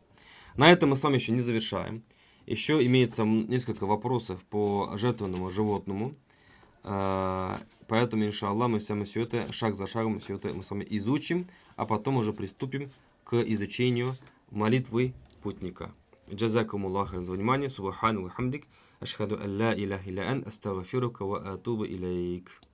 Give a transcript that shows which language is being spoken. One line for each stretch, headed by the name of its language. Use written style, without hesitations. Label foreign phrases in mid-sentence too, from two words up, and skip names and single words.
Russian: На этом мы с вами еще не завершаем. Еще имеется несколько вопросов по жертвенному животному. Поэтому, иншаллах, мы все это, шаг за шагом, все это мы с вами изучим, а потом уже приступим к изучению молитвы путника. Джазакумуллаху за внимание.
Arabic: سبحانك وحمدك. أشهد أن لا إله إلا أنت، أستغفرك وأتوب إليك.